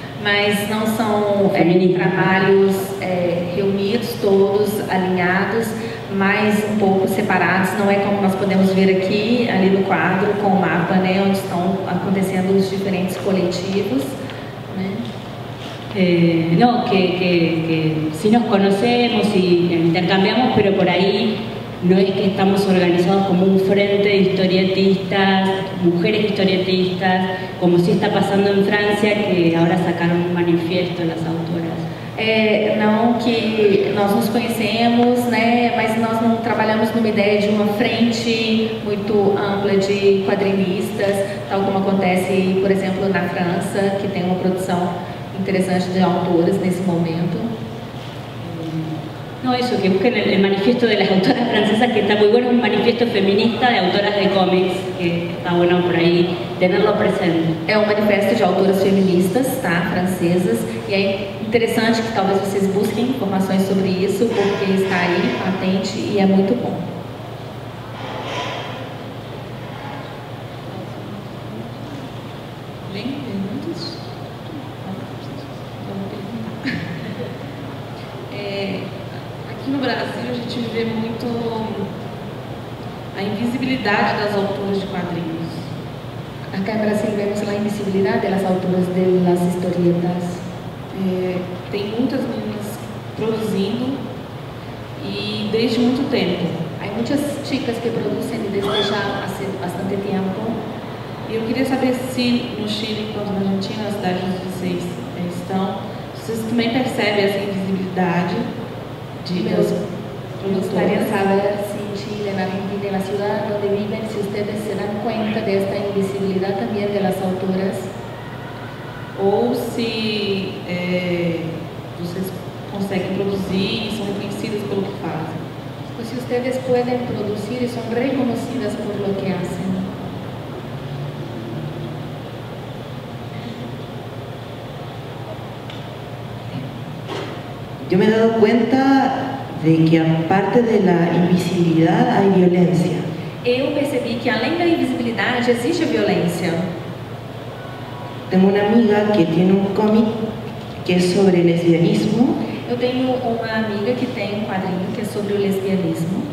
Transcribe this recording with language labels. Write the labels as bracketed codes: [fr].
[pt] Mas não são trabalhos reunidos, todos alinhados, mas um pouco separados. Não é como nós podemos ver aqui, ali no quadro, com o mapa, né, onde estão acontecendo os diferentes coletivos. Né? [es] No, que sí nos conocemos y intercambiamos, pero por ahí no es que estamos organizados como un frente de historietistas, mujeres historietistas, como sí está pasando en Francia, que ahora sacaron un manifiesto las autoras. [pt] Não que nós nos conhecemos, né, mas nós não trabalhamos numa ideia de uma frente muito ampla de quadrinistas, tal como acontece, por exemplo, na França, que tem uma produção interessante de autoras nesse momento. [es] No, eso, que busquen el manifiesto de las autoras francesas, que está muy bueno, un manifiesto feminista de autoras de cómics, que está bueno por ahí tenerlo presente. [pt] É um manifesto de autoras feministas, tá, francesas, e é interessante que talvez vocês busquem informações sobre isso, porque está aí, patente, e é muito bom. Bem, perguntas? Aqui no Brasil a gente vê muito a invisibilidade das autoras de quadrinhos. [es] Acá en Brasil vemos la invisibilidad de las autoras de las historietas. [pt] Tem muitas meninas produzindo e desde muito tempo. [es] Hay muchas chicas que producen desde ya hace bastante tiempo. [pt] E eu queria saber se no Chile, quanto na Argentina, na cidade onde vocês estão, vocês também percebem essa invisibilidade das [es] Me gustaría [pt] produtoras. [es] saber si en Chile, en Argentina, en la ciudad donde viven, si ustedes se dan cuenta de esta invisibilidad también de las autoras, [pt] Ou se vocês conseguem produzir e são reconhecidas pelo que fazem. [es] o si ustedes pueden producir y son reconocidas por lo que hacen. Yo me he dado cuenta de que aparte de la invisibilidad hay violencia. [pt] Eu percebi que além da invisibilidade existe a violência. [es] Tengo una amiga que tiene un cómic que es sobre lesbianismo, [pt] Eu tenho uma amiga que tem um quadrinho que é sobre o lesbianismo,